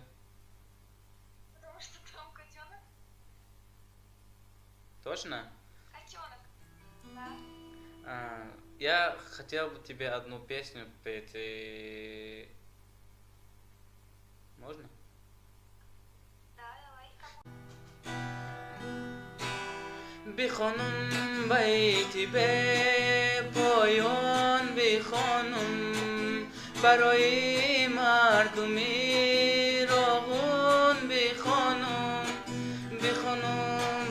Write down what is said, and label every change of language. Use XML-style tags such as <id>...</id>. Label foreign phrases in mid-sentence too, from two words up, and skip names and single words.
<ru>Потому что там котенок. Точно? Котенок. Да. Я хотел бы тебе одну песню петь. И... Можно? Да, давай.</ru> <tg>بخوانم بیتی به پایان بخوانم برای مردمی راغون بخوانم بخوانم</tg>